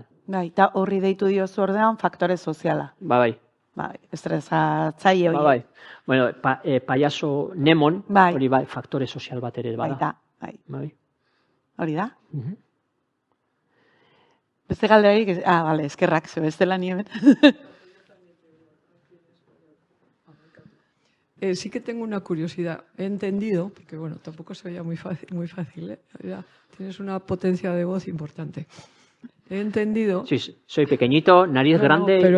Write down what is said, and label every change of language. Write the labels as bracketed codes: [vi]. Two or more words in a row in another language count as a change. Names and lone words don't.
[eu] Eta horri deitu diozu ordean faktore soziala. Bai. bai, estresatzaile hori. Bai. Bueno, payaso Nemon, Bai. hori bai, faktore sozial bat ere bada. Baita, bai. Bai. Hori da. Mhm. Beste galderarik, bale, eskerrak, ze bestela ni hemen. [es] Sí que tengo una curiosidad. He entendido, porque bueno, tampoco se veía muy fácil, ¿eh? Ya, tienes una potencia de voz importante. He entendido. Sí, soy pequeñito, nariz grande. Pero